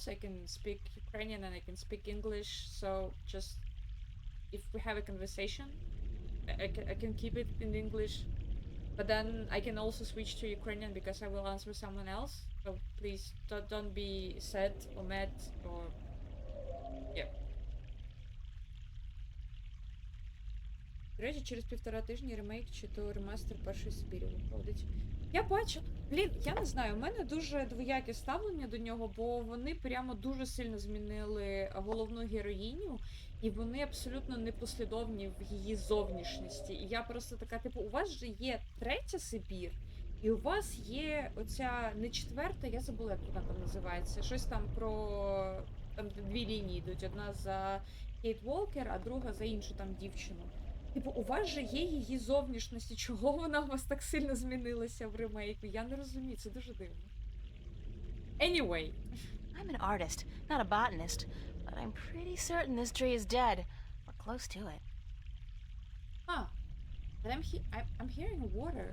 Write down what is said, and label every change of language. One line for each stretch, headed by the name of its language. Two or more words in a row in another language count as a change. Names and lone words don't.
English: I can speak Ukrainian and I can speak English. So just if we have a conversation, I can keep it in English. But then I can also switch to Ukrainian because I will answer someone else. So please don't be sad or mad or yeah.
Ukrainian: До речі, через 1,5 тижні ремейк чи то ремастер першої Сибірі виходить. Я бачу, я не знаю, у мене дуже двояке ставлення до нього, бо вони прямо дуже сильно змінили головну героїню, і вони абсолютно непослідовні в її зовнішності. І я просто така, типу, у вас же є 3 Сибір, і у вас є оця не 4, я забула, як вона там називається. Щось там про... Там 2 лінії йдуть. Одна за Кейт Волкер, а друга за іншу там дівчину. Типу, у вас же є її зовнішності. Чого вона у вас так сильно змінилася в ремейку? Я не розумію, це дуже дивно.
English: Anyway. I'm an artist, not a botanist, but I'm pretty certain this tree is dead, or close to it. Huh. But I'm hearing water.